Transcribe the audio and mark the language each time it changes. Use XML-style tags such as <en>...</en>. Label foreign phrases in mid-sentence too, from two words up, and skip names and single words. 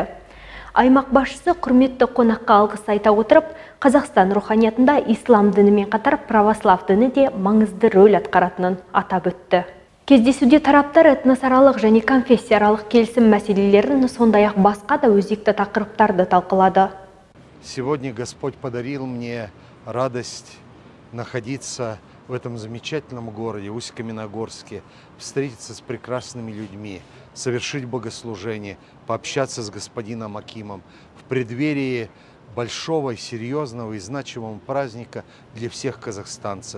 <kk>Аймақ басшысы құрметті қонаққа алғыс айта отырып, Қазақстан руханиятында ислам дінімен қатар православ діні де маңызды рөл атқаратынын атап өтті. Кездесуде тараптар этносаралық және конфессияаралық келісім мәселелерін, сондай-ақ басқа да өзекті тақырыптарды талқылады.</kk> <ru>Сегодня Господь подарил мне радость находиться в этом замечательном городе, Усть-Каменогорске, встретиться с прекрасными людьми, совершить богослужение, пообщаться с господином Акимом в преддверии большого, серьезного и значимого праздника для всех казахстанцев.</ru>